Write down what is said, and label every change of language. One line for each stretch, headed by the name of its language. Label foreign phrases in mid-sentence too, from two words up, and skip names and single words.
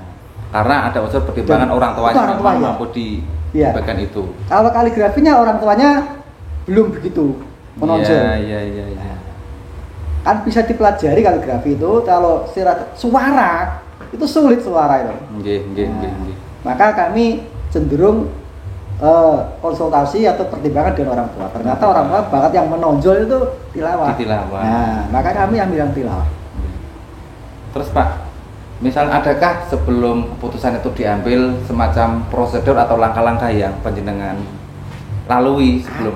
Indonesian: Karena ada unsur pertimbangan Dan orang tuanya itu orang memang tuanya. mampu di Iya. bagian itu. kalau kaligrafinya orang tuanya belum begitu menonjol. Iya, iya, iya. Kan bisa dipelajari kaligrafi itu. Kalau suara itu sulit suara itu.
Javanese: Nggih, nggih,
Indonesian: Nah,
Javanese: nggih, nggih.
Indonesian: maka kami cenderung konsultasi atau pertimbangan dengan orang tua. Ternyata orang tua bakat yang menonjol itu tilawah. Di tilawah. Nah, maka kami ambil yang tilawah. Terus Pak, misal adakah sebelum keputusan itu diambil semacam prosedur atau langkah-langkah yang panjenengan lalui sebelum?